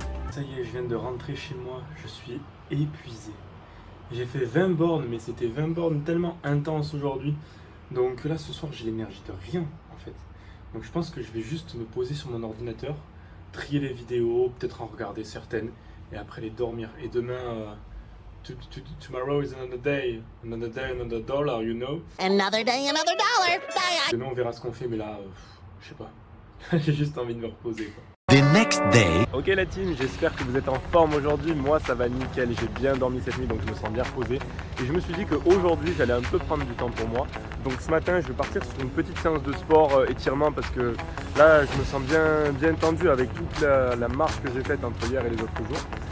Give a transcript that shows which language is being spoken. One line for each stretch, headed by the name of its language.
French: Ça y est, je viens de rentrer chez moi, je suis épuisé. J'ai fait 20 bornes, mais c'était 20 bornes tellement intenses aujourd'hui. Donc là, ce soir, j'ai l'énergie de rien, en fait. Donc je pense que je vais juste me poser sur mon ordinateur, trier les vidéos, peut-être en regarder certaines, et après les dormir. Et demain...
English: tomorrow is another day, another dollar, you know. Another day, another dollar. Bye.
French: Demain on verra ce qu'on fait, mais là, je sais pas. J'ai juste envie de me reposer quoi.
English: The next day.
French: Ok la team, j'espère que vous êtes en forme aujourd'hui. Moi ça va nickel, j'ai bien dormi cette nuit donc je me sens bien reposé. Et je me suis dit qu'aujourd'hui j'allais un peu prendre du temps pour moi. Donc ce matin je vais partir sur une petite séance de sport étirement parce que là je me sens bien tendu avec toute la marche que j'ai faite entre hier et les autres jours.